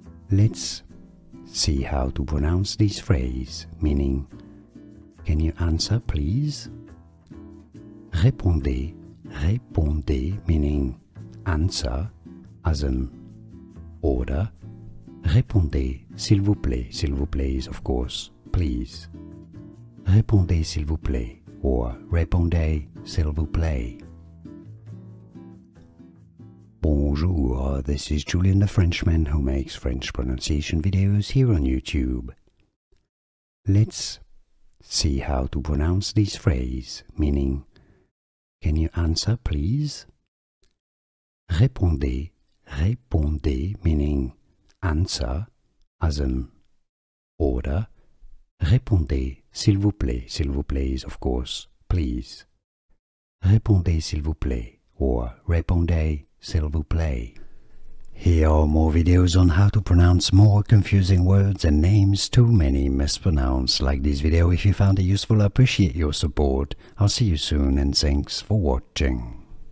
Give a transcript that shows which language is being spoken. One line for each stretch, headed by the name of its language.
English: Let's see how to pronounce this phrase, meaning, can you answer please?
French: Répondez, répondez,
English: meaning answer, as an order.
French: Répondez, s'il vous plaît
English: is of course please.
French: Répondez s'il vous plaît, or répondez s'il vous plaît.
English: Bonjour, this is Julien the Frenchman who makes French pronunciation videos here on YouTube. Let's see how to pronounce this phrase, meaning, can you answer please?
French: Répondez, répondez,
English: meaning answer, as an order.
French: Répondez, s'il vous plaît
English: is of course please.
French: Répondez s'il vous plaît, or répondez s'il vous plaît.
English: Here are more videos on how to pronounce more confusing words and names too many mispronounced. Like this video if you found it useful. I appreciate your support. I'll see you soon and thanks for watching.